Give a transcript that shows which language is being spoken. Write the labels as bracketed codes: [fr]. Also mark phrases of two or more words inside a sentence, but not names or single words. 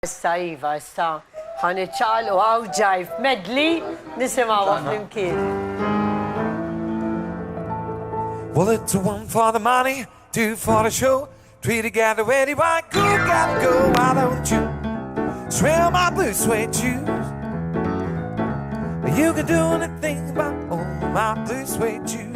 [mt] Issa Iva, issa ħaniċċaqlu għaw Jive Medley nisimgħu flimkien. [en] Well, it's one for the money, two for the show, three together, ready, why go, gotta go, why don't you swim my blue suede shoes? You can do anything but my blue suede shoes.